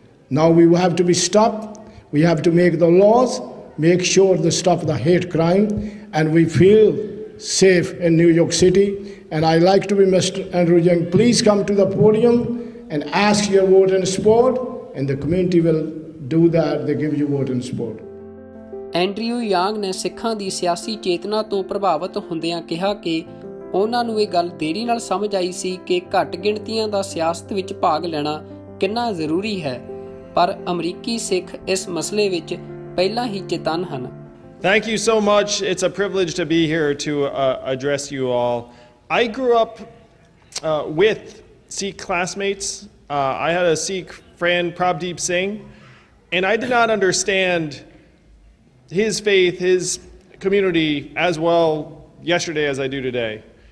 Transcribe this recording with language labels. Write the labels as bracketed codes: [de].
[en] Now we have to be stopped. We have to make the laws, make sure to stop the hate crime, and we feel safe in New York City. And I like to be Mr. Andrew Young, please come to the podium and ask your vote and support, and the community will do that, they give you vote and support. [pa] Andrew ਯਾਂਗ ਨੇ ਸਿੱਖਾਂ ਦੀ ਸਿਆਸੀ ਚੇਤਨਾ ਤੋਂ ਪ੍ਰਭਾਵਿਤ ਹੁੰਦਿਆਂ ਕਿਹਾ ਕਿ ਉਹਨਾਂ ਨੂੰ ਇਹ ਗੱਲ ਦੇਰੀ ਨਾਲ ਸਮਝ ਆਈ ਸੀ ਕਿ ਘੱਟ ਗਿਣਤੀਆਂ ਦਾ ਸਿਆਸਤ ਵਿੱਚ ਭਾਗ ਲੈਣਾ ਕਿੰਨਾ ਜ਼ਰੂਰੀ ਹੈ, ਪਰ ਅਮਰੀਕੀ ਸਿੱਖ ਇਸ ਮਸਲੇ ਵਿੱਚ ਪਹਿਲਾਂ ਹੀ ਚੇਤੰਨ ਹਨ। [en] Thank you so much. It's a privilege to be here to address you all. I grew up with Sikh classmates. I had a Sikh friend, Prabdeep Singh, and I did not understand his faith, his community as well yesterday as I do today.